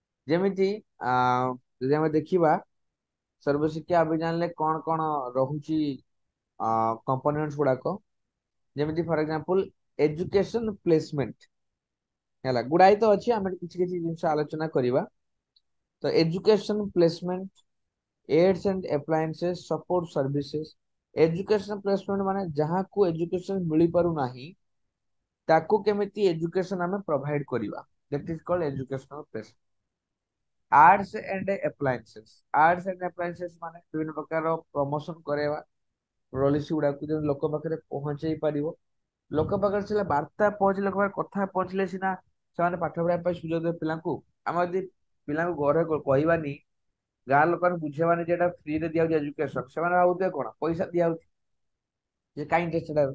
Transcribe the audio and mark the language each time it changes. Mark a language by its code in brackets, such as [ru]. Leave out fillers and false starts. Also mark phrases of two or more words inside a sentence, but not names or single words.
[or] ଯେମିତି ଯଦି ଆମେ ଦେଖିବା ସର୍ବଶିକ୍ଷା ଅଭିଯାନରେ କଣ କଣ ରହୁଛି କମ୍ପୋନେଣ୍ଟସ୍ ଗୁଡାକ, ଯେମିତି [en] for example education placement [or] ହେଲା, ଗୁଡାଏ ତ ଅଛି, ଆମେ କିଛି କିଛି ଜିନିଷ ଆଲୋଚନା କରିବା। [en] ତ education placement, aids and appliances, support services. education placement [or] ମାନେ ଯାହାକୁ ଏଜୁକେସନ ମିଳିପାରୁନାହିଁ ତାକୁ କେମିତି ଏଜୁକେସନ ଆମେ ପ୍ରୋଭାଇଡ କରିବା, [en] that is called educational placement। arts and appliances, arts and appliances [or] ମାନେ ବିଭିନ୍ନ ପ୍ରକାର ପ୍ରମୋସନ କରାଇବା ପଲିସି ଗୁଡାକୁ ଯେମିତି ଲୋକ ପାଖରେ ପହଞ୍ଚେଇ ପାରିବ। ଲୋକ ପାଖରେ ସିନା ବାର୍ତ୍ତା ପହଞ୍ଚିଲେ, ଲୋକ ପାଖରେ କଥା ପହଞ୍ଚିଲେ ସିନା ସେମାନେ ପାଠ ପଢିବା ପାଇଁ ସୁଯୋଗ ଦେବେ ପିଲାଙ୍କୁ। ଆମେ ଯଦି ପିଲାଙ୍କୁ ଘରେ କହିବାନି, ଗାଁ ଲୋକଙ୍କୁ ବୁଝେଇବାନି ଯେ ଏଟା ଫ୍ରିରେ ଦିଆଯାଉଛି ଏଜୁକେସନ, ସେମାନେ ଭାବୁଥିବେ କଣ ପଇସା ଦିଆଯାଉଛି, ଯେ କାହିଁ ଇଣ୍ଟରେଷ୍ଟେଡ ହେବେ।